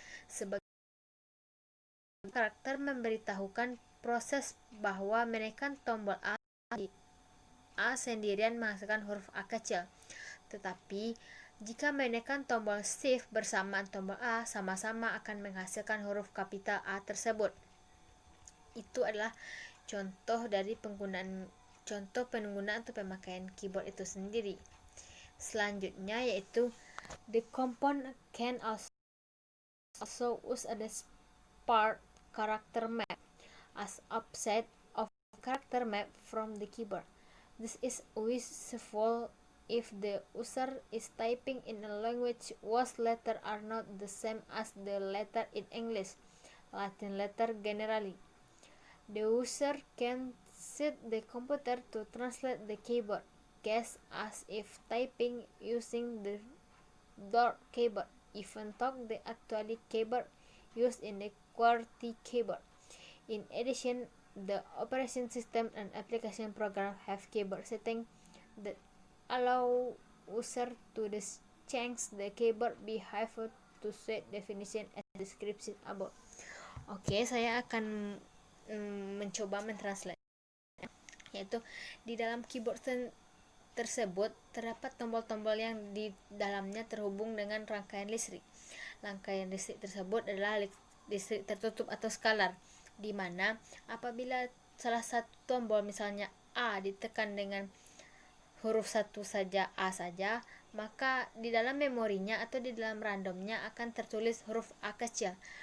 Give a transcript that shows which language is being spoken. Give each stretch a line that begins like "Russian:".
Indonesian: Sebagai karakter memberitahukan proses bahwa menekan tombol A sendirian menghasilkan huruf A kecil. Tetapi jika menekan tombol Shift bersamaan tombol A, sama-sama akan menghasilkan huruf kapital A tersebut. Itu adalah contoh penggunaan atau pemakaian keyboard itu sendiri. Selanjutnya yaitu
English: the component can also use a part character map as offset of character map from the keyboard. This is useful if the user is typing in a language whose letters are not the same as the letter in English, Latin letter generally. The user can set the computer to translate the keyboard keys as if typing using the door keyboard, even though the actual keyboard used in the QWERTY keyboard. In addition, the operation system and application program have keyboard settings that allow user to change the keyboard behavior to suit definition as described above.
Indonesian: Oke, saya akan mencoba mentranslate, yaitu di dalam keyboard tersebut terdapat tombol-tombol yang di dalamnya terhubung dengan rangkaian listrik. Rangkaian listrik tersebut adalah listrik tertutup atau skalar, di mana apabila salah satu tombol misalnya A ditekan dengan huruf satu saja A saja, maka di dalam memorinya atau di dalam randomnya akan tertulis huruf A kecil.